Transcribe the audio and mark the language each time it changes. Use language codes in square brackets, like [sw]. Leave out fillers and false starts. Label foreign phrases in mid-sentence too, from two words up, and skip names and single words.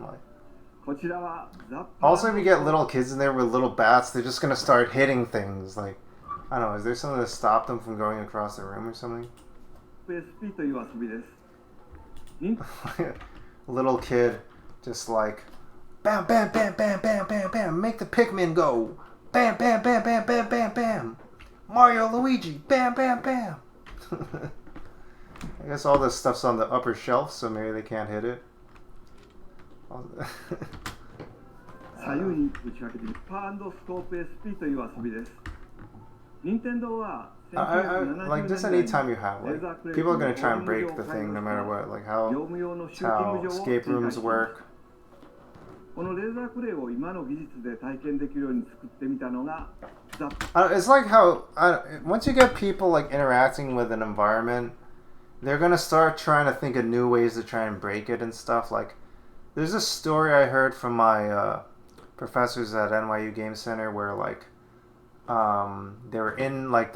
[en] Like, also if you get little kids in there with little bats, they're just gonna start hitting things. Like, I don't know, is there something to stop them from going across the room or something? Little kid just like bam bam bam bam bam bam bam, make the Pikmin go bam bam bam bam bam bam bam, Mario Luigi bam bam bam. I guess all this stuff's on the upper shelf, so maybe they can't hit it. Like just any time you have, like people are gonna try and break the thing no matter what. Like how escape rooms work. [ja] このレーザークレイを今の技術で体験できるように作ってみたのが [en] It's like how once you get people like interacting with an environment, they're gonna start trying to think of new ways to try and break it and stuff. Like there's a story I heard from my professors at NYU Game Center where like they were in like